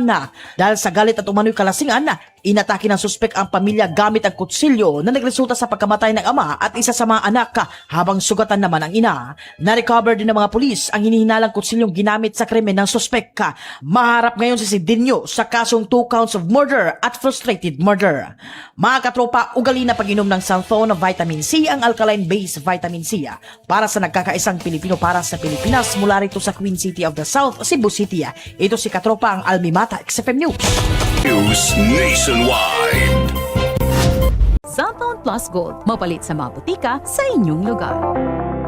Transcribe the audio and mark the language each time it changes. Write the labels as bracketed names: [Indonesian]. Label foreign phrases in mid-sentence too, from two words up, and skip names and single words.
[Filipino] Dahil sa galit at umano'y kalasingan, inatake ng suspek ang pamilya gamit ang kutsilyo na nagresulta sa pagkamatay ng ama at isa sa mga anak, habang sugatan naman ang ina. Na-recover din ng mga pulis ang hinihinalang kutsilyong ginamit sa krimen ng suspek. Maharap ngayon si Cedinho sa kasong 2 [English] counts of murder [Filipino] at [English] frustrated murder. [Filipino] Mga katropa, ugali na pag-inom ng Santhon Vitamin C, ang [English] alkaline-based vitamin C [Filipino] para sa nagkakaisang Pilipino para sa Pilipinas, mula rito sa Queen City of the South, Cebu City. Ito si katropa ang Almi Mata, XFM News. News Nationwide. Santhon Plus Gold, mapalit sa mga butika sa inyong lugar.